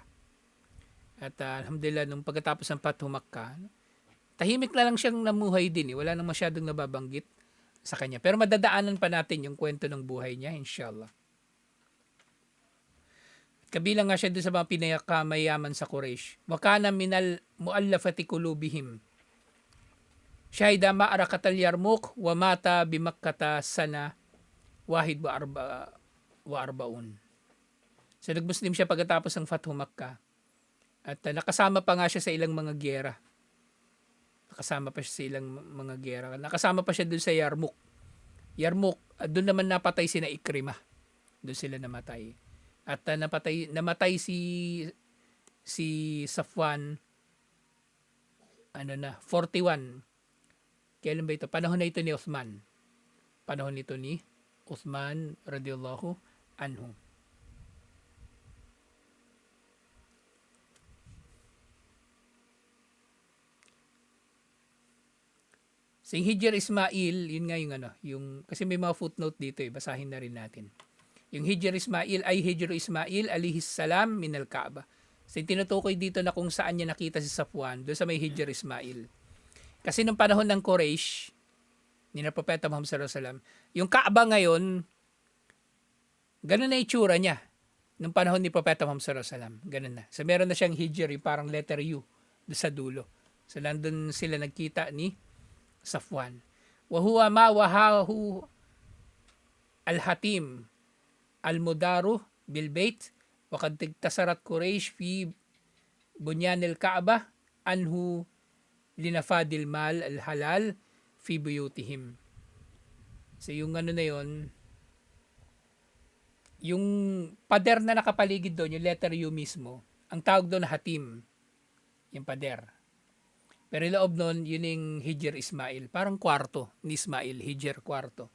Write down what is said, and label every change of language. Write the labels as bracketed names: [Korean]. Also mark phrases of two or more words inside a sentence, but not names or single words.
[Filipino] At alhamdulillah, nung pagkatapos ng Fathu Makkah, tahimik na lang siyang namuhay din Wala nang masyadong nababanggit sa kanya. Pero madadaanan pa natin yung kwento ng buhay niya, inshallah. Kabilang nga siya doon sa mga pinakamayaman sa Quraysh. [Arabic] وكان من المؤلفة قلوبهم. شهد معركة اليرموك ومات بمكة سنة إحدى وأربعين. [Filipino] So nagmuslim siya pagkatapos ng Fathu Makkah. At nakasama pa nga siya sa ilang mga giyera. Nakasama pa siya doon sa Yarmouk. Doon naman napatay si Ikrimah. Doon sila namatay. At namatay si Safwan 41. Kailan ba ito? Panahon na ito ni Uthman. [Arabic] رضي الله عنه. [Filipino] So yung Hijr Ismail, yun nga kasi may mga footnote dito basahin na rin natin. Yung Hijr Ismail ay Hijr Ismail [Arabic] عليه السلام من الكعبة. [Filipino] So tinutukoy dito na kung saan niya nakita si Safwan, doon sa may Hijr Ismail. Kasi nung panahon ng Quraysh, ni na Propeta Muhammad [Arabic] صلى الله عليه وسلم, [Filipino] yung Kaaba ngayon, ganun na itsura niya. Nung panahon ni Propeta Muhammad [Arabic] صلى الله عليه وسلم, [Filipino] ganun na. So meron na siyang Hijr, yung parang letter U doon sa dulo. So nandun sila nagkita ni Safwan. [Arabic] وهو ما حواه الحطيم المدار بالبيت وقد تقاصرت قريش في بنيان الكعبة عنه لنفاد المال الحلال في بيوتهم. [Filipino] So yung ano na yon, yung pader na nakapaligid doon, yung letter U mismo, ang tawag doon Hatim, yung pader. Pero yung loob nun, yun yung Hijr Ismail. Parang kwarto ni Ismail, Hijr kwarto.